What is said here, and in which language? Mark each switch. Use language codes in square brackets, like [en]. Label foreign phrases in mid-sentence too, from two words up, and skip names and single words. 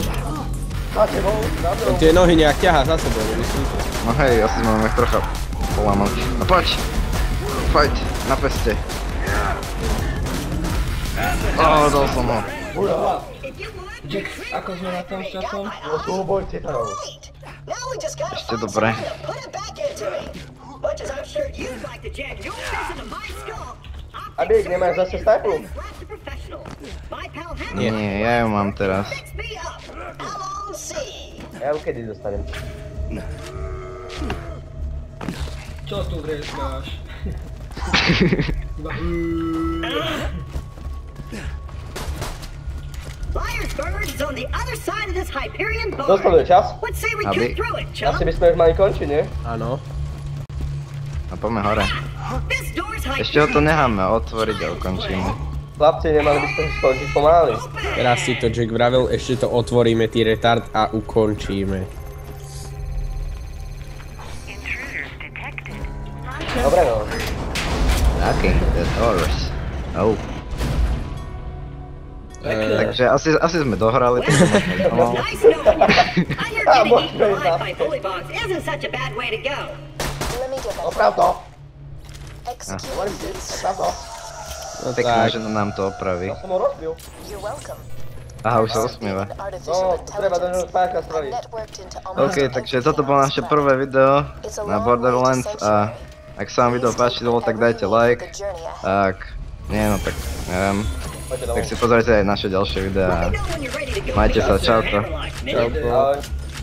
[sk] Máte bol, za mnou. Tie nohy nejak ťahá za sebou, myslíš? No hej, asi mám ich trocha polámať. No poď! Fight, na peste. Dal som ho. Jack, ako sme na tom s časom? Súboj titanov. [en] Now we just gotta [sk] Ešte [en] find [sk] dobre. [en] something to put it back into me. Much as I'm sure you'd like to jam your fist into my skull, [sk] Abík, nemáš zase snajpu? [en] Blast the professional. My pal [sk] Nie, ja ju mám teraz. [en] Fix me up. How long see? [sk] Ja ju kedy dostanem. Čo tu vrieskáš? [en] Liarsburg is on the other side of this Hyperion [sk] Dostanuje [en] board. [sk] čas? [en] Let's say we [sk] Aby- [en] get through it, [sk] Asi [en] chum. [sk] by sme už mali končiť, nie? Áno. A poďme hore. [en] This door's [sk] Ešte ho to necháme otvoriť a ukončíme. Chlapci, nemali by sme skončiť pomaly. Teraz si to Jack vravel, ešte to otvoríme, ty retard, a ukončíme. Dobre no. [en] Okay, the doors. Oh. [sk] Takže asi sme dohrali. tak to možno- [en] Nice knowing you. I hear getting What's eaten going alive on? by bullywugs isn't such a bad way to go. Let me get that. [sk] Oprav to. [en] Execute [sk] Hovorím ti, oprav to. No Pekné, tak. že nám to opraví. Ja som ho rozbil. [en] You're welcome. [sk] Aha, už sa usmieva. No, [en] Artificial [sk] treba do neho [en] intelligence [sk] spájaka [en] and [sk] spraviť. [en] networked into almost [sk] OK, takže [en] every [sk] toto bolo naše prvé video na Borderlands a ak sa vám video páčilo, tak dajte like. [en] the journey ahead. [sk] Ak nie, no tak neviem. Poďte Tak domov. si pozrite aj naše ďalšie videá. [en] Let me know when you're ready to go. [sk] Majte sa, čauko. Čauko. Ahoj.